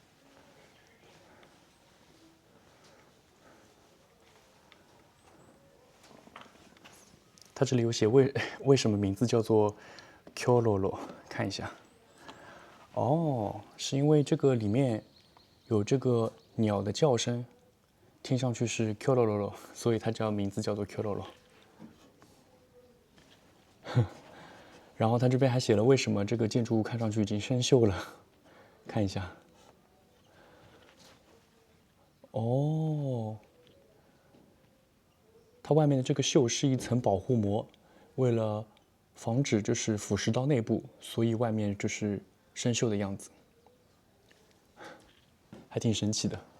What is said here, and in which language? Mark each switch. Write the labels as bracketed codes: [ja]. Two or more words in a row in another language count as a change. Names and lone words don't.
[zh] 它這裡有寫為什麼名字叫做 Kyororo， 看一下。哦，是因為這個裡面有這個鳥的叫聲，聽上去是 Kyororo， 所以它名字叫做 Kyororo。然後它這邊還寫了為什麼這個建築物看上去已經生鏽了，看一下。哦，它外面的這個鏽是一層保護膜，為了防止就是腐蝕到內部，所以外面就是生鏽的樣子，還挺神奇的。